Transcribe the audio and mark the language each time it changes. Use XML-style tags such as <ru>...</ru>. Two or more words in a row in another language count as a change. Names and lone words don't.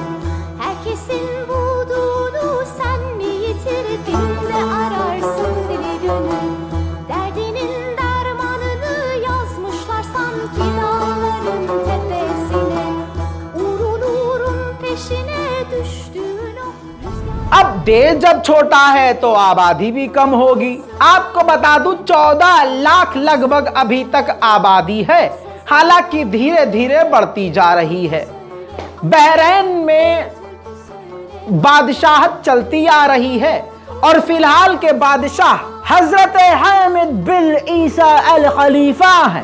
<tr>Herkesin bulduğunu sen mi yitirdin de ararsın deli gönül. Derdinin dermanını yazmışlar sanki dağların tepesine. Uğrun peşine düştüğün o rüzgar.</tr> <hi>अब देश जब छोटा है तो आबादी भी कम होगी। आपको बता दूं 14 लाख लगभग अभी तक आबादी है, हालांकि धीरे धीरे बढ़ती जा रही है। बहरीन में बादशाहत चलती आ रही है और फिलहाल के बादशाह हजरत हामिद बिन ईसा अल खलीफा हैं।</hi>